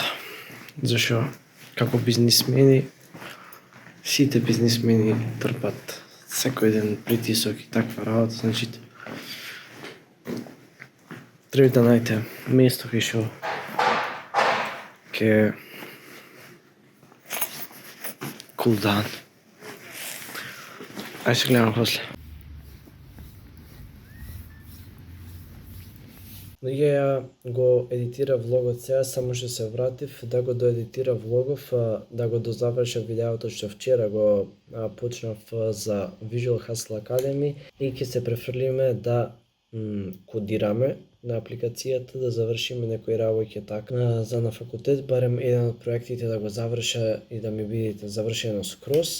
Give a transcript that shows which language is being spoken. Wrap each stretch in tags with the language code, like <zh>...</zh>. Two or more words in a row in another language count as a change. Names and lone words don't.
<mk>Зашо како бизнисмени, сите бизнисмени трпат секој ден притисок и таква работа, значи треба да најдете место кај што ќе</mk> <en>cool down.</en> <mk>Ајде се гледаме после. Луѓе, ја го едитира влогот сега, само што се вратив да го доедитира влогов, да го дозавршам видеото што вчера го почнав за Visual Hustle Academy и ќе се префрлиме да кодираме на апликацијата, да завршиме некои работи така за на факултет, барем еден од проектите да го заврша и да ми видите завршено скроз.</mk>